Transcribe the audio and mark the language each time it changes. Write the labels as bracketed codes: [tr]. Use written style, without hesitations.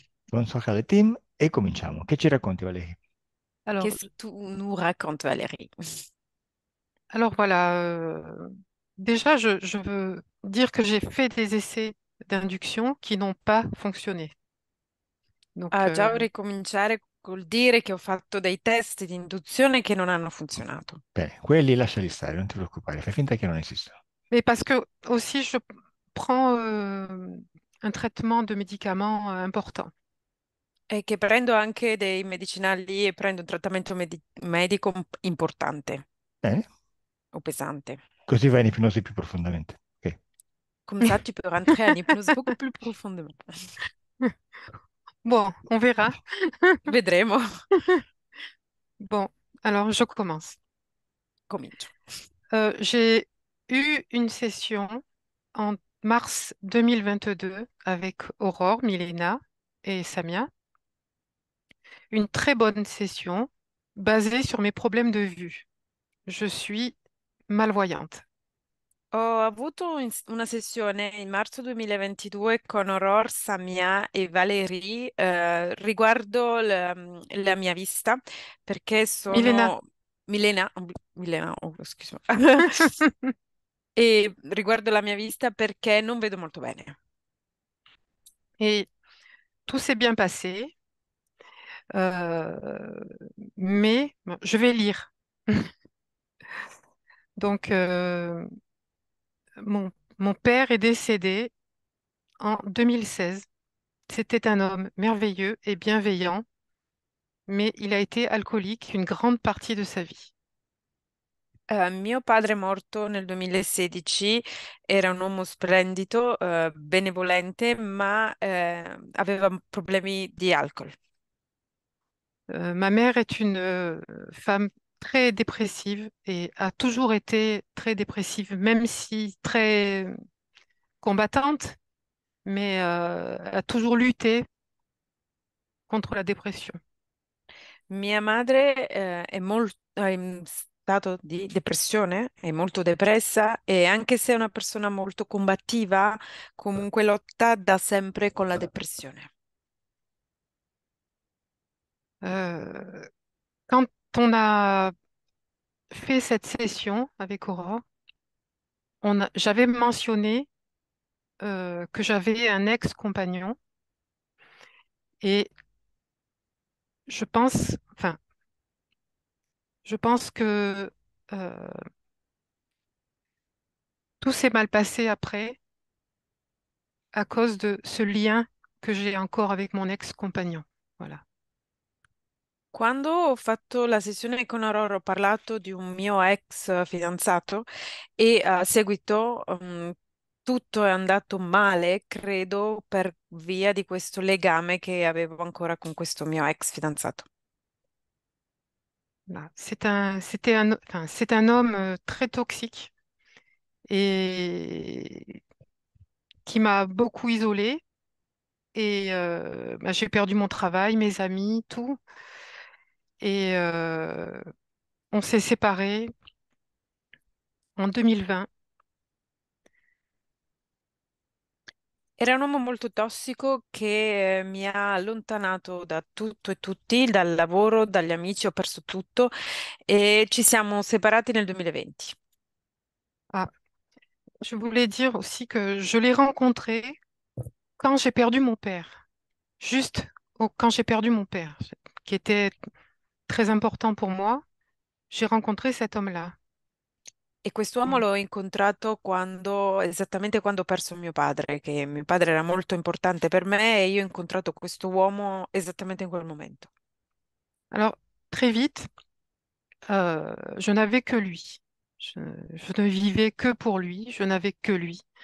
[fr] Bonsoir [it] caro team e cominciamo. Che ci racconti Valérie? [fr] Alors, Qu'est-ce que tu nous racontes, Valérie? alors voilà, déjà je veux dire que j'ai fait des essais d'induction qui n'ont pas fonctionné. Donc, [it] Già vorrei cominciare col dire che ho fatto dei test di induzione che non hanno funzionato. Bene, quelli lasciali stare, non ti preoccupare, fai finta che non esistono. [fr] mais parce que aussi je prends un traitement de médicaments important. [it] E che prendo anche dei medicinali e prendo un trattamento medico importante Bene, o pesante. così vai in ipnosi più profondamente. Ok. [fr] Comme ça, tu peux rentrer en hypnose beaucoup plus profondément. Bon, on verra. [it] Vedremo. [fr] Bon, alors je commence. [it] Comincio. [fr] J'ai eu une session en mars 2022 avec Aurore, Milena et Samia. Une très bonne session basée sur mes problèmes de vue. Je suis malvoyante. [it] Ho avuto una sessione in marzo 2022 con Aurore, Samia e Valerie riguardo la mia vista perché Milena. sono Milena, Milena, oh, scusa. E riguardo la mia vista perché non vedo molto bene. [fr] Et tout s'est bien passé, euh, mais bon, je vais lire. Donc, mon, mon père est décédé en 2016. C'était un homme merveilleux et bienveillant, mais il a été alcoolique une grande partie de sa vie. [it] Mio padre morto nel 2016 era un uomo splendido, benevolente, ma aveva problemi di alcol. [fr] Ma mère est une femme très dépressive et a toujours été très dépressive, même si très combattante, mais a toujours lutté contre la dépression. [it] Mia madre è in stato di depressione, è molto depressa e anche se è una persona molto combattiva, comunque lotta da sempre con la depressione. [fr] Euh, Quand on a fait cette session avec Aurore, j'avais mentionné que j'avais un ex-compagnon et enfin, je pense que euh, tout s'est mal passé après à cause de ce lien que j'ai encore avec mon ex-compagnon. Voilà. [it] Quando ho fatto la sessione con Aurora ho parlato di un mio ex fidanzato e a seguito tutto è andato male, credo, per via di questo legame che avevo ancora con questo mio ex fidanzato. [fr] Voilà. Enfin, c'est un homme très toxique et qui m'a beaucoup isolée. Et bah, j'ai perdu mon travail, mes amis, tout. Et on s'est séparés en 2020. [it] Era un uomo molto tossico che mi ha allontanato da tutto e tutti, dal lavoro, dagli amici, ho perso tutto e ci siamo separati nel 2020. [fr] Ah, je voulais dire aussi que je l'ai rencontré quand j'ai perdu mon père. Quand j'ai perdu mon père, qui était très important pour moi, j'ai rencontré cet homme-là. [it] E quest'uomo l'ho incontrato esattamente quando ho perso mio padre, che mio padre era molto importante per me e io ho incontrato questo uomo esattamente in quel momento. [fr] Alors, très vite, je n'avais que lui. Je ne vivais que pour lui, je n'avais que lui.